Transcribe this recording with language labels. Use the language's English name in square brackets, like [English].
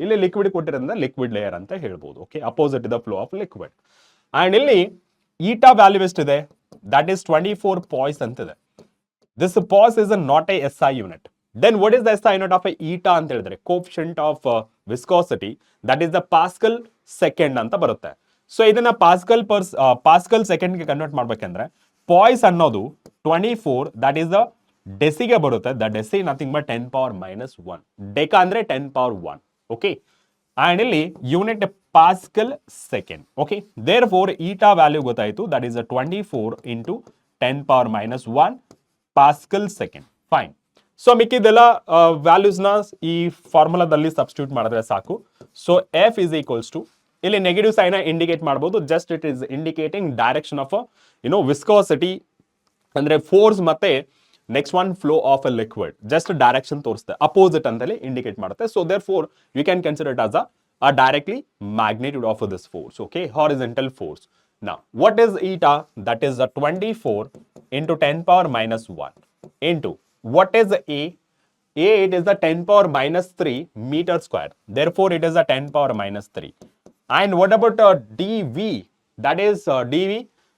[Kannada] ಇಲ್ಲಿ liquid ಕೊಟ್ಟಿರೋದ್ರಿಂದ liquid layer ಅಂತ ಹೇಳ್ಬೋದು. Okay, [English] Opposite to the flow of liquid. [Kannada] And ಇಲ್ಲಿ ಈಟಾ ವ್ಯಾಲ್ಯೂ ಎಷ್ಟಿದೆ? [English] that is 24 poise [Kannada] ಅಂತಿದೆ. [English] This poise is not a SI unit. Then what is the SI unit of a eta [Kannada] ಅಂತ ಹೇಳಿದ್ರೆ [English] coefficient of viscosity, that is the Pascal second ಅಂತ ಬರುತ್ತೆ. [Kannada] So ಇದನ್ನ Pascal second ಗೆ convert ಮಾಡ್ಬೇಕಂದ್ರೆ ಪಾಯ್ಸ್ ಅನ್ನೋದು 24, ದಟ್ ಈಸ್ ದ ಡೆಸಿಗೆ ಬರುತ್ತೆ. [English] The deci nothing but 10 power minus 1. [Kannada] ಡೆಕಾ ಅಂದ್ರೆ [English] 10 power 1. Okay, and ಇಲ್ಲಿ unit pascal second. Okay, therefore [Kannada] eta value ಗೊತ್ತಾಯ್ತು, [English] That is 24 into 10 power minus 1 pascal second. Fine. [Kannada] So ಮಿಕ್ಕಿದೆಲ್ಲ ವ್ಯಾಲ್ಯೂಸ್ನ ಈ ಫಾರ್ಮುಲಾದಲ್ಲಿ substitute ಮಾಡಿದ್ರೆ ಸಾಕು. So F is equals to, ಇಲ್ಲಿ negative sign indicate ಮಾಡ್ಬೋದು, [English] just it is indicating direction of viscosity [Kannada] ಅಂದ್ರೆ force ಮತ್ತೆ next one flow of a liquid, just direction ತೋರಿಸುತ್ತೆ, opposite ಅಂತಲೇ indicate ಮಾಡುತ್ತೆ. [English] So therefore you can consider it as a directly magnitude of this force. Okay, horizontal force. Now, what is eta? That is 24 into 10 power minus 1 into what is A? A, it is the 10 power minus 3 meter square. Therefore, it is a 10 power minus 3. And what about dV? That is dV.